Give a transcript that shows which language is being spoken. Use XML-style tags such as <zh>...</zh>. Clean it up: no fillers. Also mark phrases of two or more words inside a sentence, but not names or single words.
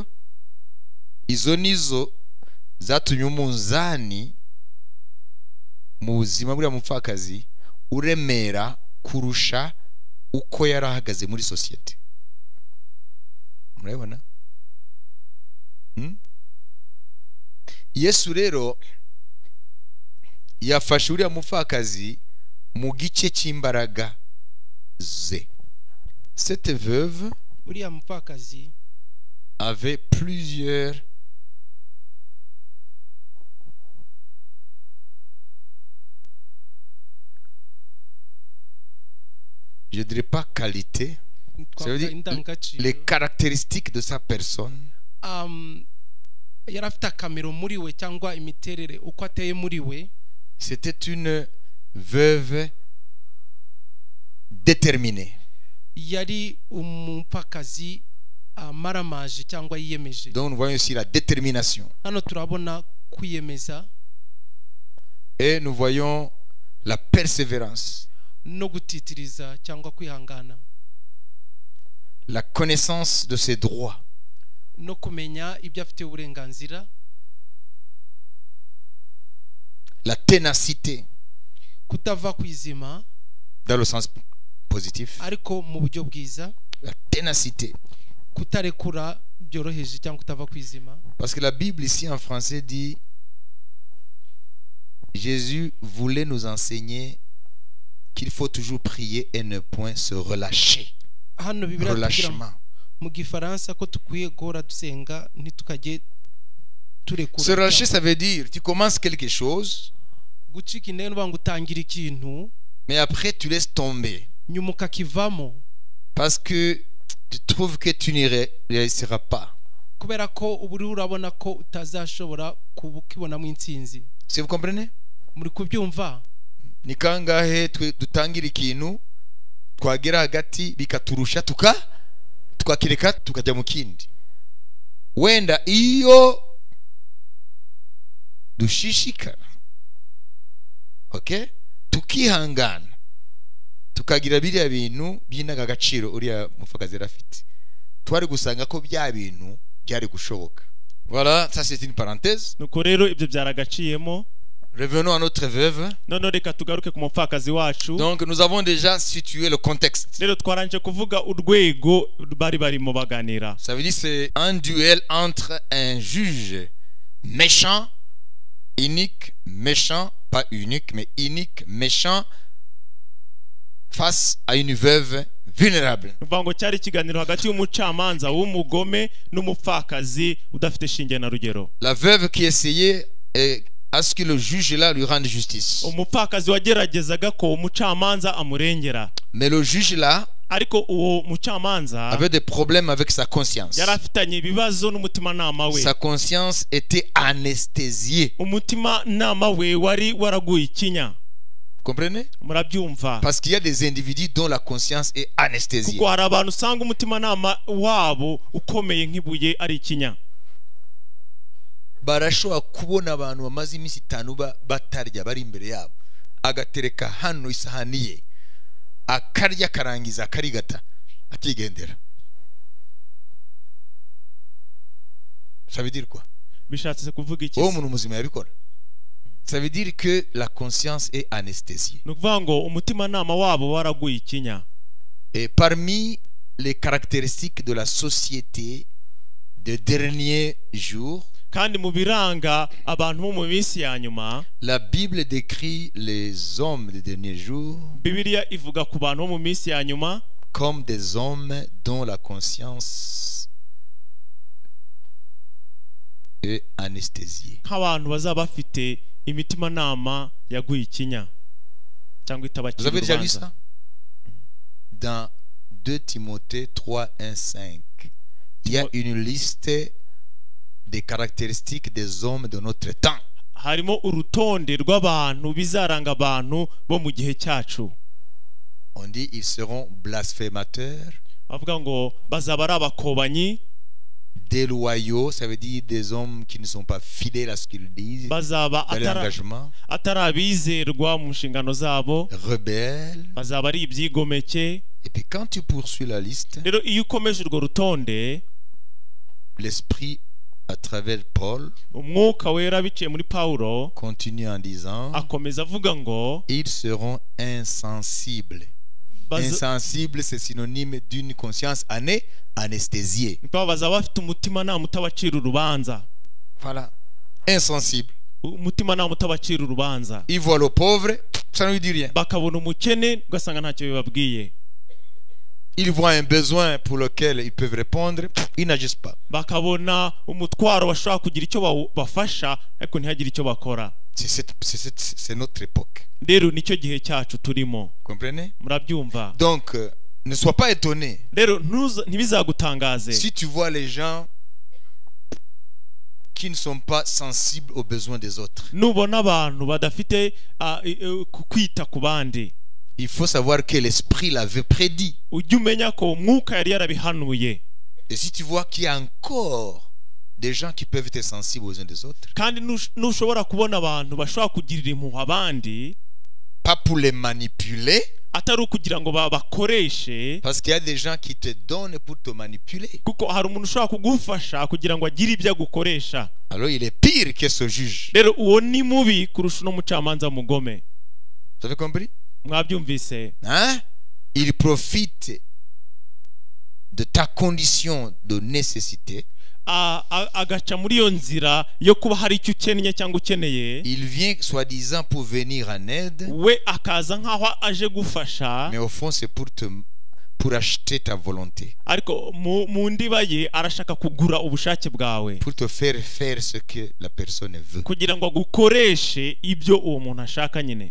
<rw>Izo nizo zatumye umunzani mu buzima buriya mupfakazi uremera kurusha uko yarahagaze muri societe. Murabona? Yesu rero yafashe uriya mupfakazi mu gice cy'imbaraga ze.</rw> <fr>Cette veuve</fr> <rw>uriya mupfakazi</rw> <fr>avait plusieurs je dirais pas qualité, ça veut dire les caractéristiques de sa personne.</fr> <rw>Yarafite akamero muri we cyangwa imiterere uko ateye muri we.</rw> <fr>C'était une veuve déterminée.</fr> <rw>Yari umupfakazi maramaje cyangwa yiyemeje.</rw> <fr>Donc nous voyons ici la détermination.</fr> <rw>Hano turabona kwiyemeza.</rw> <fr>Et nous voyons la persévérance.</fr> <rw>No gutitiriza cyangwa kwihangana.</rw> <fr>La connaissance de ses droits.</fr> <rw>No kumenya ibyo afite uburenganzira.</rw> <fr>La ténacité.</fr> <rw>Kutava kwizima.</rw> <fr>Dans le sens positif.</fr> <rw>Ariko mu buryo bwiza.</rw> <fr>La ténacité.</fr> <rw>Kutarekura byoroheje cyangwa kutava kwizima.</rw> <fr>Parce que la Bible ici en français dit Jésus voulait nous enseigner qu'il faut toujours prier et ne point se relâcher. Relâchement.</fr> <rw>Mu gifaransa ko tukwiye gora dusenga ntitukajye turekura.</rw> <fr>Se relâcher, ça veut dire tu commences quelque chose,</fr> <rw>gucika intege n'ubanga utangira ikintu,</rw> <fr>mais après tu laisses tomber.</fr> <rw>Nyuma ukakivamo.</rw> <fr>Parce que tu trouves que tu n'y réussiras pas.</fr> <rw>Kubera ko uburi urabona ko utazashobora kubukibona mu intsinzi.</rw> <fr>Si vous comprenez?</fr> <rw>Muri kubyumva? Ni kangahe dutangira ikintu twagera hagati bikaturusha tukakireka tukajya mu kindi. Wenda iyo dushishikara, okay, tukihangana tukagira biriya bintu by'inaga gaciro uriya mupfakazi yarafite, twari gusanga ko bya bintu byari gushoboka.</rw> <fr>Voilà, ça c'est une parenthèse.</fr> <rw>Nuko rero ibyo byaragaciyemo.</rw> <fr>Revenons à notre veuve.</fr> <rw>None reka tugaruke ku mupfakazi wacu.</rw> <fr>Donc nous avons déjà situé le contexte.</fr> <rw>Rero twaranje kuvuga urwego bari mu baganira.</rw> <fr>Ça veut dire c'est un duel entre un juge méchant, unique, méchant, pas unique mais unique, méchant, face à une veuve vulnérable.</fr> <rw>Uvango cyari ikiganiro hagati y'umucamanza w'umugome n'umupfakazi udafite shinge na rugero.</rw> <fr>La veuve qui essayait à ce que le juge là lui rende justice.</fr> <rw>umupfakazi wageragezaga ko umucamanza amurengera,</rw> <fr>Mais le juge là</fr> <rw>ariko uwo mucamanza</rw> <fr>avait des problèmes avec sa conscience.</fr> <rw>yari afitanye ibibazo n'umutimanama we.</rw> <fr>Sa conscience était anesthésiée.</fr> <rw>umutimanama we wari waraguye ikinya.</rw> <fr>Comprenez?</fr> <rw>Murabyumva?</rw> <fr>Parce qu'il y a des individus dont la conscience est anesthésiée.</fr> <rw>kuko hari abantu usanga umutimanama wabo ukomeye nk'ibuye ari ikinya. Barashobora kubona abantu bamaze iminsi 5 batarya bari imbere yabo, agatereka hano isahani ye, akarya karangiza akarigata akigendera.</rw> <fr>Ça veut dire quoi?</fr> <rw>bishatse kuvuga iki? Uwo muntu muzima yabikora.</rw> <fr>Ça veut dire que la conscience est anesthésiée.</fr> <rw>nukuvuga ngo umutimanama wabo waraguye ikinya.</rw> <fr>Et parmi les caractéristiques de la société des derniers jours,</fr> <rw>kandi mu biranga abantu bo mu minsi ya nyuma,</rw> <fr>la Bible décrit les hommes des derniers jours</fr> <rw>Bibiliya ivuga ku bantu bo mu minsi ya nyuma</rw> <fr>comme des hommes dont la conscience est anesthésiée.</fr> <rw>nk'abantu bazaba bafite imitimanama yaguye ikinya cyangwa</rw> <fr>Vous</fr> <rw>itabakira</rw> <fr>avez déjà lu</fr> <rw>urubanza.</rw> <fr>ça? Dans 2 Timothée 3, 1, 5, il y a une liste des caractéristiques des hommes de notre temps.</fr> <rw>harimo urutonde rw'abantu bizaranga abantu bo mu gihe cyacu.</rw> <fr>On dit ils seront blasphémateurs,</fr> <rw>bavuga ngo bazaba ari abakobanyi,</rw> <fr>déloyaux, ça veut dire des hommes qui ne sont pas fidèles à ce qu'ils disent,</fr> <rw>bazaba</rw> <fr>à l'engagement,</fr> <rw>atari abizerwa mu nshingano zabo,</rw> <fr>rebelles.</fr> <rw>bazaba ari ibyigomeke.</rw> <fr>Et puis quand tu poursuis la liste,</fr> <rw>rero iyo ukomeje urwo rutonde,</rw> <fr>l'esprit à travers Paul</fr> <rw>umwuka wera biciye muri Pawulo</rw> <fr>continue en disant</fr> <rw>akomeza avuga ngo</rw> <fr>ils seront insensibles. Insensible, c'est synonyme d'une conscience anesthésiée.</fr> <rw>bazaba bafite umutimanama utabacira urubanza.</rw> <fr>Voilà. Insensible.</fr> <rw>umutimanama utabacira urubanza.</rw> <fr>Ils voient le pauvre, ça ne lui dit rien.</fr> <rw>bakabona umukene ugasanga ntacyo bibabwiye.</rw> <fr>Ils voient un besoin pour lequel ils peuvent répondre, ils n'agissent pas.</fr> <rw>bakabona umutwaro bashobora kugira icyo bafasha ariko ntihagire icyo bakora.</rw> <fr>C'est notre époque.</fr> <rw>rero nicyo gihe cyacu turimo.</rw> <fr>Comprenez?</fr> <rw>Murabyumva?</rw> <fr>Donc, ne sois pas étonné.</fr> <rw>rero ntibizagutangaze</rw> <fr>Si tu vois les gens qui ne sont pas sensibles aux besoins des autres.</fr> <rw>nubona abantu badafite kwita ku bandi,</rw> <fr>Il faut savoir que l'esprit l'avait prédit.</fr> <rw>ujye umenya ko umwuka yari yarabihanuye.</rw> <fr>Et si tu vois qu'il y a encore des gens qui peuvent être sensibles aux uns des autres,</fr> <rw>kandi nushobora kubona abantu bashobora kugirira impuhwe abandi,</rw> <fr>pas pour les manipuler,</fr> <rw>atari ukugira ngo bakoreshe,</rw> <fr>parce qu'il y a des gens qui te donnent pour te manipuler.</fr> <rw>kuko hari umuntu ushobora kugufasha kugira ngo agire ibyo agukoresha.</rw> <fr>Alors il est pire que ce juge.</fr> <rw>rero uwo ni mubi kurusha uno mucamanza mugome.</rw> <fr>Vous avez compris?</fr> <rw>Mwabyumvise? Hein?</rw> <fr>Il profite de ta condition de nécessité.</fr> <rw>agaca muri iyo nzira yo kuba hari icyo ukennye cyangwa ukeneye,</rw> <fr>Il vient soi-disant pour venir en aide,</fr> <rw>we akaza nk'aho aje gufasha,</rw> <fr>mais au fond c'est pour acheter ta volonté,</fr> <rw>ariko mu ndiba ye arashaka kugura ubushake bwawe,</rw> <fr>pour te faire faire ce que la personne veut.</fr> <rw>kugira ngo agukoreshe ibyo uwo muntu ashaka nyine.</rw>